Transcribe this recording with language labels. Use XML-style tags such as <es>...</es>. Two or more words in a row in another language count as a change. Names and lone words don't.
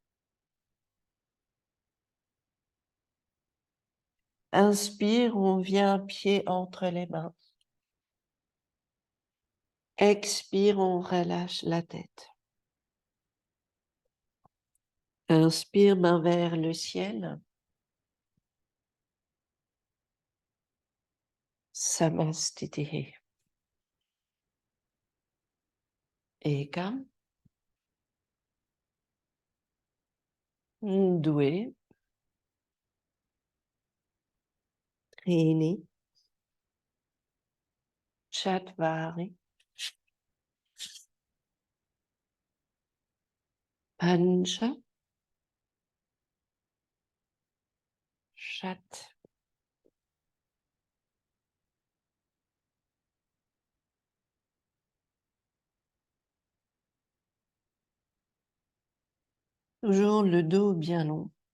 <fr>Inspire, on vient pied entre les mains. Expire, on relâche la tête. Inspire, main vers le ciel.</fr> <sa>Samastitihi. Ekam. Doué. Trini. Chatvari. Pancha. Chat.</sa> <fr>Toujours le dos bien long.</fr>